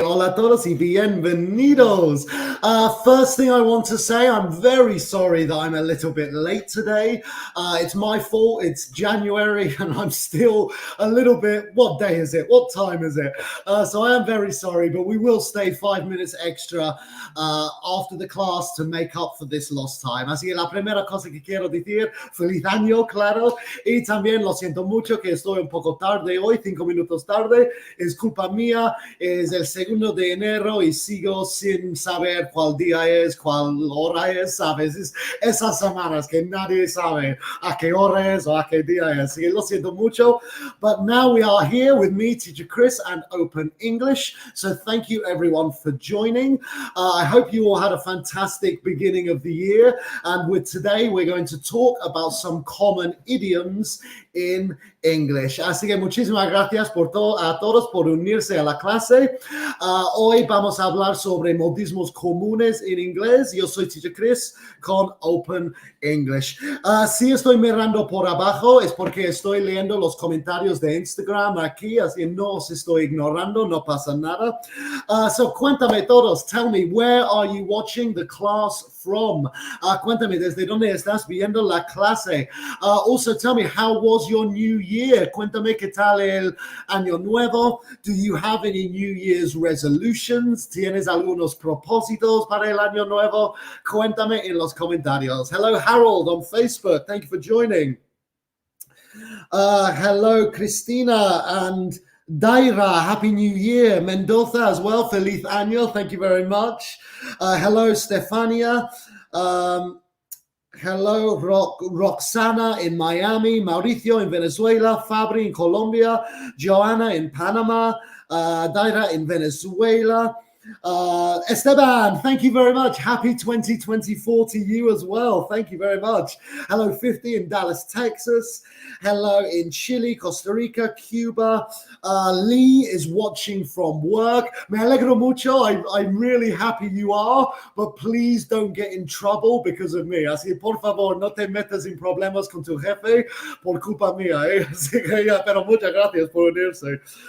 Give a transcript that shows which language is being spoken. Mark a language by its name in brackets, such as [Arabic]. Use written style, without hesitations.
[Spanish] Hola a todos y bienvenidos. [English] First thing I want to say, I'm very sorry that I'm a little bit late today. It's my fault. It's January and I'm still a little bit, what day is it? What time is it? So I am very sorry, but we will stay 5 minutes extra after the class to make up for this lost time. [Spanish] Así que la primera cosa que quiero decir, feliz año, claro. Y también lo siento mucho que estoy un poco tarde hoy, 5 minutos tarde, es culpa mía, es el 2 de enero y sigo sin saber cuál día es, cuál hora es, ¿sabes? Esas semanas que nadie sabe a qué hora es o a qué día es, así que lo siento mucho, [English] but now we are here with me, Teacher Chris, and Open English, so thank you everyone for joining. I hope you all had a fantastic beginning of the year, and today we're going to talk about some common idioms in English. [Spanish] Así que muchísimas gracias a todos por unirse a la clase. Hoy vamos a hablar sobre modismos comunes en inglés. Yo soy Teacher Chris con Open English. Si estoy mirando por abajo es porque estoy leyendo los comentarios de Instagram aquí, así que no os estoy ignorando, no pasa nada. [English] So [Spanish] cuéntame todos, [English] tell me, where are you watching the class from? [Spanish] Cuéntame, ¿desde dónde estás viendo la clase? [English] Also tell me, how was your new year? [Spanish] Cuéntame qué tal el año nuevo. [English] Do you have any New Year's resolutions? [Spanish] ¿Tienes algunos propósitos para el año nuevo? Cuéntame en los comentarios. [English] Hello, Harold on Facebook. Thank you for joining. Hello, Christina and Daira. Happy New Year. Mendoza as well. [Spanish] Feliz año. [English] Thank you very much. Hello, Stefania. Hello, Roxana in Miami, Mauricio in Venezuela, Fabri in Colombia, Joanna in Panama, Daira in Venezuela. Esteban, thank you very much. Happy 2024 to you as well. Thank you very much. Hello, 50 in Dallas, Texas. Hello in Chile, Costa Rica, Cuba. Lee is watching from work. [Spanish] Me alegro mucho. [English] I'm really happy you are, but please don't get in trouble because of me. [Spanish] Así que por favor, no te metas en problemas con tu jefe por culpa mía. Así que ya, pero muchas gracias por unirse.